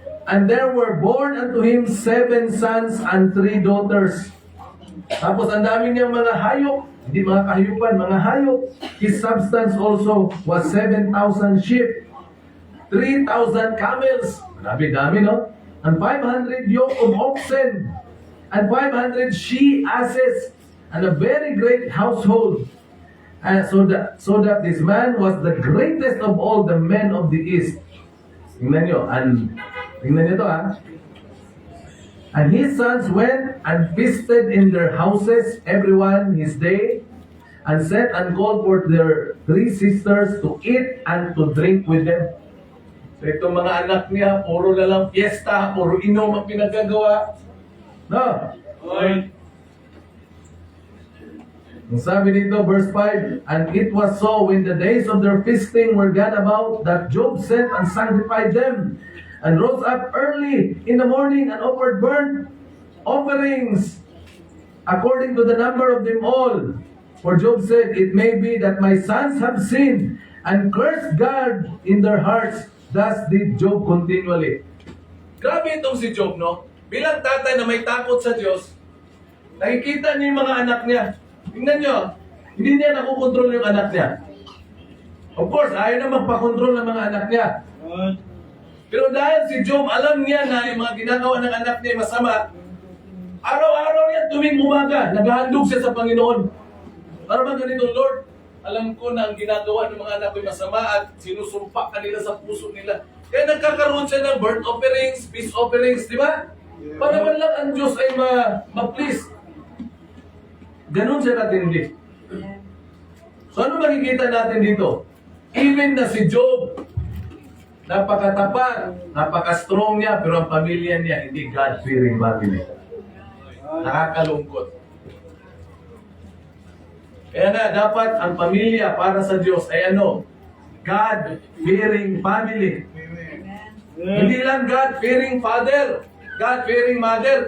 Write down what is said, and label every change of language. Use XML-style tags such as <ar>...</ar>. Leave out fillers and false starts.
<en>And there were born unto him 7 sons and 3 daughters.</en> <tl>Tapos ang dami niyang mga hayop. Hindi mga kahayupan, mga hayop.</tl> <en>His substance also was 7,000 sheep, 3,000 camels.</en> <tl>Dami, no?</tl> <en>And 500 yoke of oxen, and 500 she-asses, and a very great household. And so that this man was the greatest of all the men of the east.</en> <tl>Tingnan nyo, tingnan nyo to ha.</tl> <en>And his sons went and feasted in their houses, everyone his day, and sent and called for their 3 sisters to eat and to drink with them.</en> <tl>So itong mga anak niya, puro na lang fiesta, puro inom ang pinagagawa. No? Oy. Ang sabi dito,</tl> <en>verse 5, and it was so when the days of their feasting were gone about, that Job sent and sanctified them, and rose up early in the morning and offered burnt offerings according to the number of them all. For Job said, it may be that my sons have sinned and cursed God in their hearts. thus did Job continually.</en> <tl>Grabe itong si Job, no? Bilang tatay na may takot sa Diyos, nakikita niya yung mga anak niya. Tingnan niyo, hindi niya nakukontrol yung anak niya.</tl> <en>Of course,</en> <tl>ayaw na magpakontrol ng mga anak niya.</tl> <en>Good.</en> <tl>Pero dahil si Job, alam niya na yung mga ginagawa ng anak niya ay masama, araw-araw yan tuwing umaga, naghahandog siya sa Panginoon. Para ba ganito, Lord, alam ko na ang ginagawa ng mga anak ko ay masama at sinusumpa ka nila sa puso nila. Kaya nagkakaroon siya ng burnt offerings, peace offerings, di ba? Para man lang ang Diyos ay ma-please. Ganon siya katindi. So ano makikita natin dito? Even na si Job, napakatapat, napaka-strong niya, pero ang pamilya niya hindi God-fearing family. Nakakalungkot. Kaya na, dapat ang pamilya para sa Diyos ay ano?</tl> <en>God-fearing family.</en> <tl>Hindi lang</tl> <en>God-fearing father, God-fearing mother.</en>